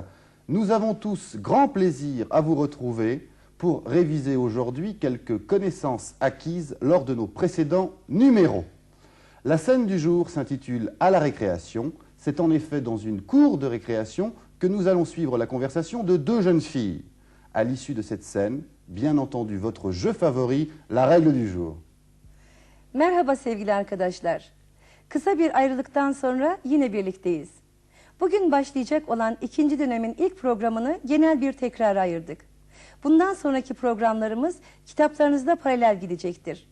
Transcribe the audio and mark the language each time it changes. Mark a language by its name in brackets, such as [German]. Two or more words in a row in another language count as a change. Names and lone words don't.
[French] Nous avons tous grand plaisir à vous retrouver pour réviser aujourd'hui quelques connaissances acquises lors de nos précédents numéros. La scène du jour s'intitule « À la récréation ». C'est en effet dans une cour de récréation que nous allons suivre la conversation de deux jeunes filles. À l'issue de cette scène, bien entendu, votre jeu favori, la règle du jour. [Turkish] Merhaba sevgili arkadaşlar. Kısa bir ayrılıktan sonra yine birlikteyiz. Bugün başlayacak olan ikinci dönemin ilk programını genel bir tekrara ayırdık. Bundan sonraki programlarımız kitaplarınızda paralel gidecektir.